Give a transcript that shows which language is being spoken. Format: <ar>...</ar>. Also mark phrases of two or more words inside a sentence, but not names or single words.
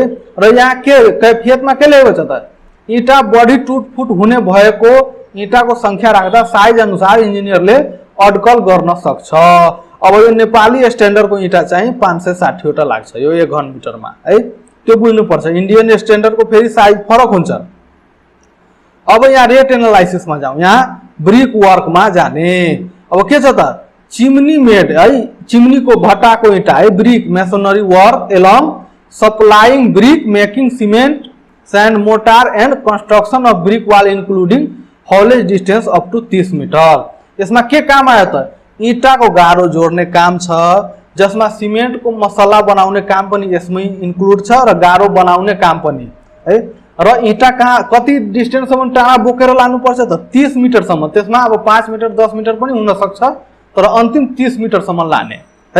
<ne>र यहाँ के कैफियत मा के लेको छ त? इटा बढी टुटफुट हुने भएको इटाको संख्या राख्दा साइज अनुसार इन्जिनियरले अड्कल गर्न सक्छ। अब यो नेपाली स्ट्यान्डर्ड को इटा चाहिँ 560 वटा लाग्छ यो 1 घन मिटर मा है। त्यो बुझ्नु पर्छ।</ne> <en>Indian standard</en> <ne>को फेरि साइज फरक हुन्छ।</ne> <hi>अब यहाँ</hi> <en>rate analysis</en> <hi>में जाऊं।</hi> <ne>यहाँ</ne> <en>brick work</en> <ne>में जाने। अब के छ त?</ne> <en>chimney made</en> <ne>है, चिमनी को भट्टा को इटा है।</ne> <en>Brick masonry work along supplying brick making cement sand mortar and construction of brick wall including haulage distance up to 30 meter.</en> <ne>इसमें के काम आयो त? ईटा को गारो जोड्ने काम छ, जसमा सिमेन्ट को मसला बनाउने काम पनि यसमै इन्क्लुड छ र गारो बनाउने काम पनि है। र ईटा कहाँ कति डिस्टेंस सम्म टाढा बोकेर लानु पर्छ त? 30 मिटर सम्म। त्यसमा अब 5 मिटर 10 मिटर पनि हुन सक्छ, तर अन्तिम 30 मिटर सम्म लाने है।</ne>